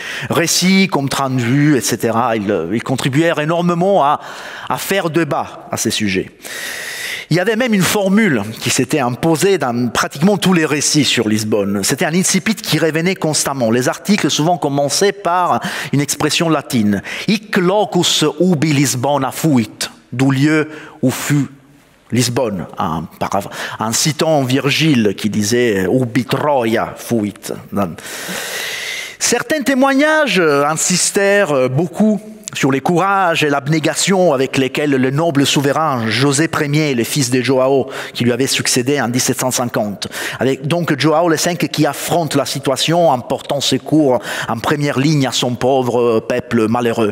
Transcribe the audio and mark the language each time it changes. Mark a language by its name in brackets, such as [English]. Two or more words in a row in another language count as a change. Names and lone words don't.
[French] Récits, comptes rendus, etc. Ils contribuèrent énormément à faire débat à ces sujets. Il y avait même une formule qui s'était imposée dans pratiquement tous les récits sur Lisbonne. C'était un incipit qui revenait constamment. Les articles souvent commençaient par une expression latine. [Latin] Hic locus ubi Lisbona fuit, [French] d'où lieu où fut Lisbonne, en citant Virgile qui disait [Latin] ubi Troia fuit. [French] Certains témoignages insistèrent beaucoup sur les courages et l'abnégation avec lesquels le noble souverain José Ier, le fils de Joao, qui lui avait succédé en 1750, avec donc Joao V qui affronte la situation en portant secours en première ligne à son pauvre peuple malheureux.